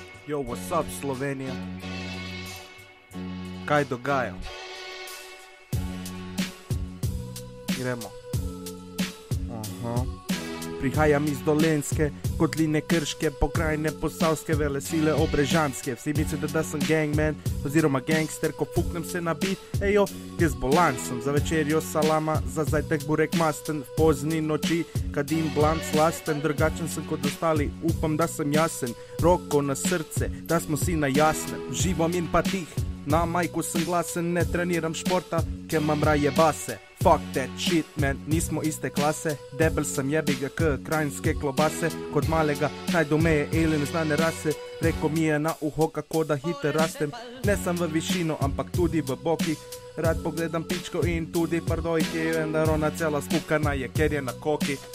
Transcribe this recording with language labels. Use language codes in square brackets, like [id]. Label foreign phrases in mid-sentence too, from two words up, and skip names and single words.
[en] Yo, what's up, [sl] Slovenija? Kaj dogaja? Gremo. Prihajam iz Dolenjske, kotline Krške, pokrajine Posavske, velesile Obrežanske. Vsi mislijo, da sem gangman oziroma gangster, ko fuknem se na beat. Ejo, jaz bolan sem, za večerjo salama, za zajtrk burek masten, v pozni noči kadim blant slasten, drugačen sem kot ostali, upam, da sem jasen, roko na srce, da smo si na jasnem, živom in pa tih. Na majku sem glasen, ne treniram športa, ker imam raje base. [en] Fuck that shit, man, [sl] nismo iste klase. Debel sem jebiga k krajinske klobase. Kot malega najdu meje alien znane rase. Reko mi je na uho, kako da hiter rastem. Ne sam v višino, ampak tudi v boki. Rad pogledam pičko in tudi pardojki. Vendar ona cela spukana je, ker je na koki.